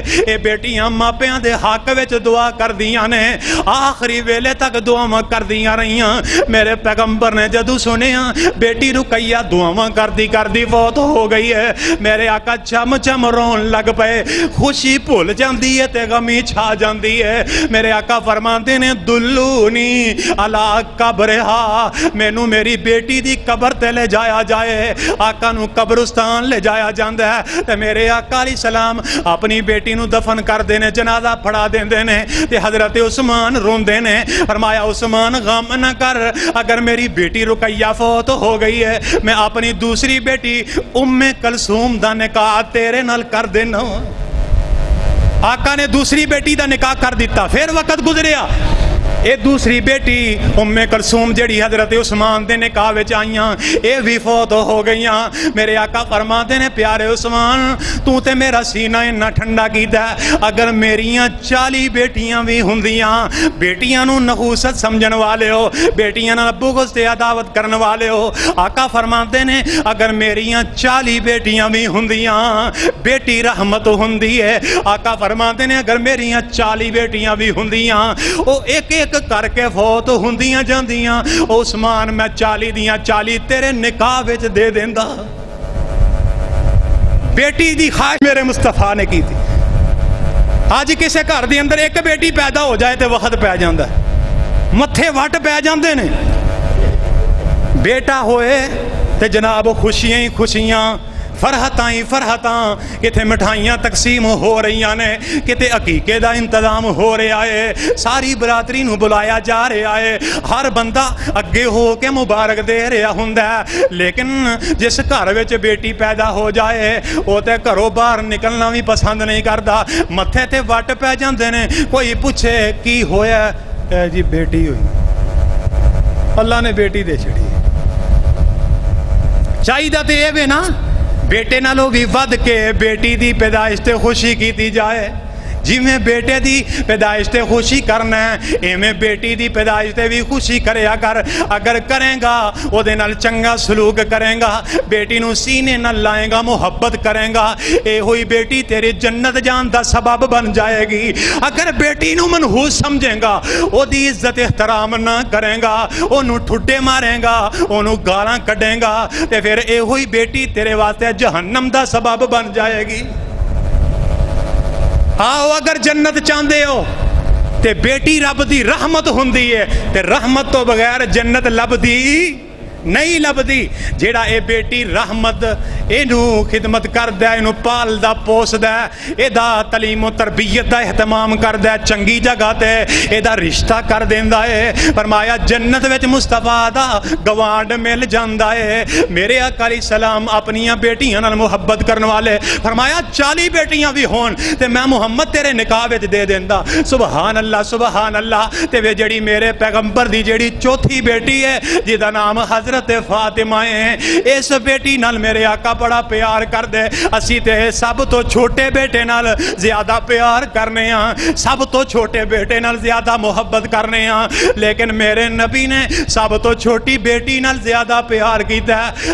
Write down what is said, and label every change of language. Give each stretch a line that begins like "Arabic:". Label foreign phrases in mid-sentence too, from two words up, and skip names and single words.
Punjabi: اے بیٹیاں ماپیاں دے حق وچ دعا کردیاں نے, آخری ویلے تک دعاواں کردیاں رہیاں. میرے پیغمبر نے جدو سنیا بیٹی رقیہ دعاواں کردی فوت ہو گئی ہے, میرے آقا چم چم رون لگ پئے. خوشی بھول جاندی ہے تے غمی چھا جاندی ہے. میرے آقا فرماندے نے
Arabic: دلونی علی قبرہا,
Punjabi: مینوں میری بیٹی دی قبر تے لے جایا جائے. آقا نو قبرستان لے جایا جاندا ہے تے میرے آقا
Arabic: علیہ السلام
Punjabi: اپنی بیٹی نو دفن کر دینے, جنازہ پڑھا دیندے نے تے حضرت عثمان روندے نے. فرمایا عثمان غم نہ کر, اگر میری بیٹی رقیہ فوت ہو گئی ہے میں اپنی دوسری بیٹی ام کلثوم دا نکاح تیرے نال کر دینا. آقا نے دوسری بیٹی دا نکاح کر دیتا. پھر وقت گزریا, اے دوسری بیٹی ام کلثوم جڑی حضرت عثمان دے نکاح وچ آئیاں اے بھی فوت ہو گئیاں. میرے آقا فرماتے نے پیارے عثمان تو تے میرا سینہ اتنا ٹھنڈا کیتا ہے, اگر میریاں 40 بیٹیاں بھی ہوندیاں, بیٹیاں نو نحوست سمجھن والے ہو, بیٹیاں نال بغض تے عداوت کرن والے ہو. آقا فرماتے نے اگر میریاں 40 بیٹیاں بھی ہوندیاں بیٹی رحمت ہوندی ہے. آقا فرماتے نے اگر میریاں 40 بیٹیاں بھی ہوندیاں او ایک ایک کر کے فوت ہوندیاں جاندیاں, عثمان میں 40 دیاں 40 تیرے نکاح وچ دے دیندا. بیٹی دی خواہش میرے مصطفیٰ نے کی تھی. آج کسے گھر دے اندر ایک بیٹی پیدا ہو جائے تے وقت پہ جاندا ہے, متھے وٹ پہ جاندے نے. بیٹا ہوئے تے جناب خوشیاں ہی خوشیاں, فرحتاں ہی فرحتاں, کتے مٹھائیاں تقسیم ہو رہی نے, کتے عقیقے دا انتظام ہو رہا ہے, ساری برادری نو بلایا جا رہا ہے, ہر بندہ اگے ہو کے مبارک دے رہا ہوندا ہے. لیکن جس گھر وچ بیٹی پیدا ہو جائے او تے گھروں باہر نکلنا بھی پسند نہیں کردا, متھے تے وٹ پہ جاندے نے. کوئی پوچھے کی ہویا, اے جی بیٹی ہوئی, اللہ نے بیٹی دے چھڑی. چاہیے تے اے وے نا بیٹے نالوں بھی ود کے بیٹی دی پیدائش تے خوشی کیتی جائے. جی میں بیٹے دی پیدائش تے خوشی کرنا ہے ایویں بیٹی دی پیدائش تے بھی خوشی کریا کر. اگر کریں گا او دے نال چنگا سلوک کریں گا, بیٹی نو سینے نال لائیں گا, محبت کریں گا, اے ہوئی بیٹی تیری جنت جان دا سبب بن جائے گی. اگر بیٹی نو منحوس سمجھیں گا, او دی عزت احترام نہ کریں گا, او نو ٹھڈے ماریں گا, او نو گالاں کڈیں گا, تے پھر اے ہوئی بیٹی تیرے واسطے جہنم دا سبب بن جائے گی. آؤ اگر جنت چاہندے ہو تے بیٹی رب دی رحمت ہوندی ہے, تے رحمت تو بغیر جنت لبدی نہیں لبدی. جیڑا اے بیٹی رحمت اینو خدمت کردا ہے, اینو پالدا پوسدا ہے, اے دا تعلیم و تربیت دا اہتمام کردا ہے, چنگی جگہ تے اے دا رشتہ کر دیندا ہے. فرمایا جنت وچ مصطفیٰ دا گوانڈ مل جاندا ہے. میرے آقا
Arabic: علیہ السلام
Punjabi: اپنیاں بیٹیاں نال محبت کرن والے, فرمایا 40 بیٹیاں بھی ہون تے میں محمد تیرے نکاح وچ دے دیندا.
Arabic: سبحان اللہ سبحان اللہ.
Punjabi: تے وے جڑی میرے پیغمبر دی جڑی چوتھی بیٹی ہے جیدا نام حضرت فاطمہ ہے, اس بیٹی نال میرے آقا بڑا پیار کر دے. اسی تے سب تو چھوٹے بیٹے نال زیادہ پیار کرنے ہاں, سب تو چھوٹے بیٹے نال زیادہ محبت کرنے ہاں, لیکن میرے نبی نے سب تو چھوٹی بیٹی نال زیادہ پیار کیتا ہے.